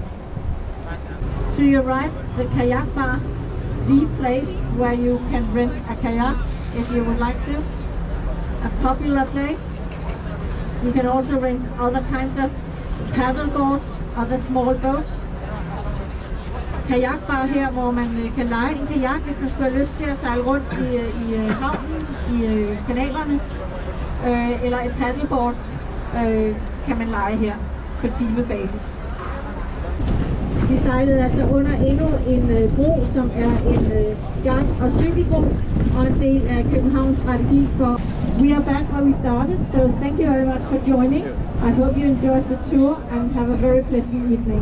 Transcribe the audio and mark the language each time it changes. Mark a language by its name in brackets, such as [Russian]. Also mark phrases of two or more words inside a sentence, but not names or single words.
[English] To your right, the kayak bar, the place where you can rent a kayak if you would like to. A popular place. You can also rent other kinds of paddle boards, other small boats. [Danish] Kajakbar her, hvor man kan leje en kajak, hvis man skulle have lyst til at sejle rundt i havnen, i kanalerne. Eller et paddleboard kan man leje her på timebasis. Vi sejlede altså under endnu en bro, som er en gang- og cykelbro, og en del af Københavns strategi for. [English] We are back where we started, so thank you very much for joining. I hope you enjoyed the tour and have a very pleasant evening.